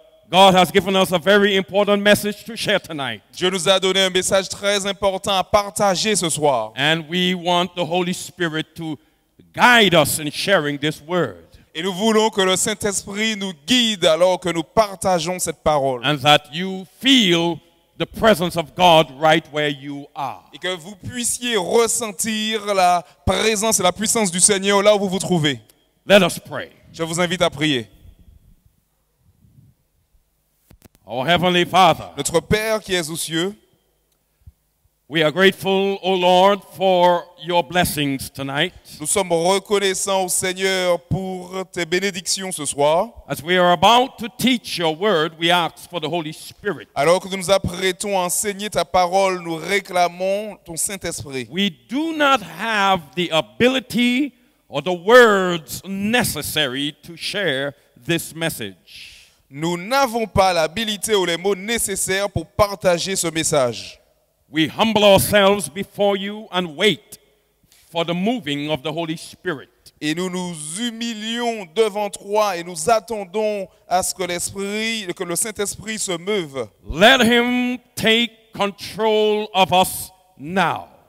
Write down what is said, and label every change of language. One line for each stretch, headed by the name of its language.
English: God has given us a very important message to share tonight.
French: Dieu nous a donné un message très important à partager ce soir.
English: And we want the Holy Spirit to guide us in sharing this word.
French: Et nous voulons que le Saint-Esprit nous guide alors que nous partageons cette parole.
English: And that you feel the presence of God right where you are.
French: Et que vous puissiez ressentir la présence et la puissance du Seigneur là où vous vous trouvez.
English: Let us pray.
French: Je vous invite à prier.
English: Our Heavenly Father,
French: Notre Père qui es aux cieux,
English: we are grateful, O Lord, for your blessings tonight.
French: nous sommes reconnaissants au Seigneur pour tes bénédictions ce soir.
English: As we are about to teach your word, we ask for the Holy Spirit.
French: Alors que nous nous apprêtons à enseigner ta parole, nous réclamons ton Saint-Esprit.
English: We do not have the ability or the words necessary to share this message.
French: Nous n'avons pas l'habilité ou les mots nécessaires pour partager ce message.
English: We humble ourselves before you and wait for the moving of the Holy Spirit.
French: Et nous nous humilions devant toi et nous attendons à ce que le Saint-Esprit se meuve.
English: Let him take control of us now.